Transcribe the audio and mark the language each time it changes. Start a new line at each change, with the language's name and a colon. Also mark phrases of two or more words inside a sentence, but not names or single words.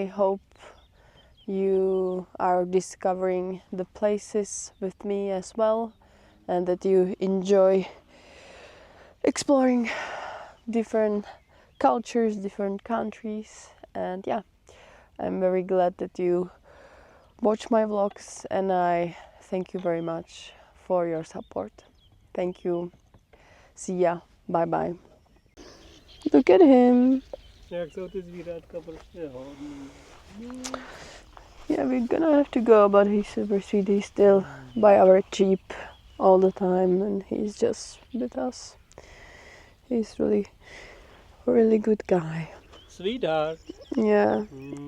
English: I hope you are discovering the places with me as well, and that you enjoy exploring different cultures, different countries. And yeah, I'm very glad that you watch my vlogs, and I thank you very much for your support. Thank you. See ya. Bye bye. Look at him.
Czech: Jak jsou ty zvířátka prostě hodný.
English: Yeah, we're gonna have to go, but he's super sweet. He's still by our jeep all the time, and he's just with us. He's really good guy. Sweetheart. Yeah. Mm.